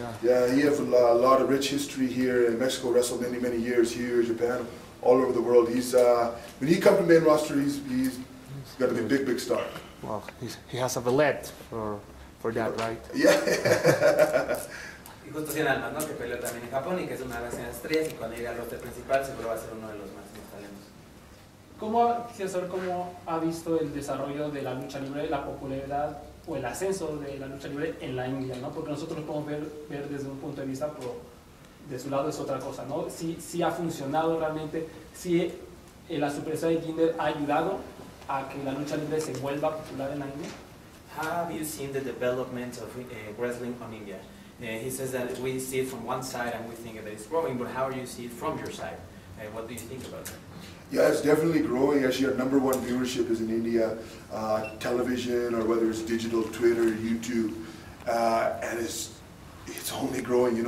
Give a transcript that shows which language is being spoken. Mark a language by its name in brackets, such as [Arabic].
[English] Yeah, he has a lot of rich history here in Mexico. Wrestled many years here, Japan, all over the world. He's when he comes to main roster, he's got to be a big star. Well, he has a Valette for that, right? Yeah. [Spanish] Y justo Cien Almas, ¿no? Que peleó también en Japón y que es una de las estrellas y cuando llegue al roster principal seguro va a ser uno de los máximos talentos. Quisiera saber cómo ha visto el desarrollo de la lucha libre, la popularidad o el ascenso de la lucha libre en la India, ¿no? Porque nosotros lo podemos ver desde un punto de vista, pero de su lado es otra cosa, ¿no? Si ha funcionado realmente, si la superestrella de Jinder ha ayudado a que la lucha libre se vuelva popular en la India. [English] How have you seen the development of wrestling on India? He says that we see it from one side and we think that it's growing, but how do you see it from your side? What do you think about that? Yeah, it's definitely growing. Actually, our #1 viewership is in India, television or whether it's digital, Twitter, YouTube, and it's only growing.